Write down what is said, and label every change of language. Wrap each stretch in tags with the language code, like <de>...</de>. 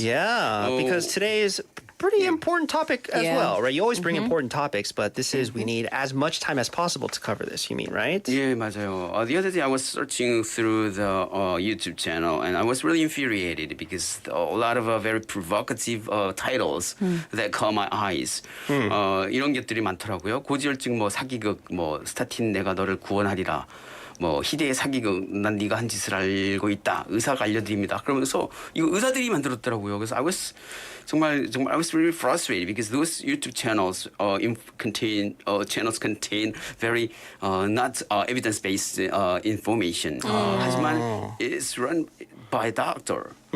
<en>Yeah, because today is pretty important topic as well, right? You always bring important topics, but this is we need as much time as possible to cover this. You mean, right?</en> <ko>Yeah, 맞아요.</ko> <en>The other day I was searching through the YouTube channel and I was really infuriated because a lot of very provocative titles that caught my eyes.</en> <ko>이런 것들이 많더라고요. 고지혈증 뭐 사기극 뭐 스타틴 내가 너를 구원하리라. 뭐 희대의 사기극 난 네가 한 짓을 알고 있다. 의사가 알려드립니다. 그러면서 이거 의사들이 만들었더라고요.</ko> <en>그래서 I was really frustrated because those YouTube channels contain very not evidence-based information. 하지만 it's run by doctors.</en>